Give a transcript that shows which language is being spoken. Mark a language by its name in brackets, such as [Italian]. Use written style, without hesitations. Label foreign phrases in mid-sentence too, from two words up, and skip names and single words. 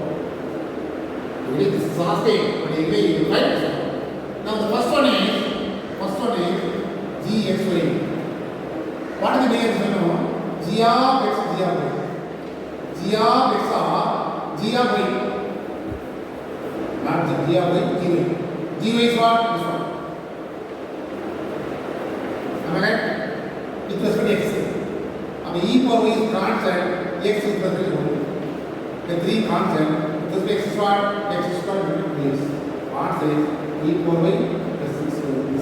[English] This is asking, but anyway you will write this. Now the first one is gxy. What is the meaning of this? G of x, g of y. G of x or g of y. Not g of y, gy. Gy is what? This one. Am I right? With respect to x. Now e power y is constant. X is with respect to 1. The 3 constant. With respect to x is what? X is squared divided by x. Answer is e power y plus 6 over this.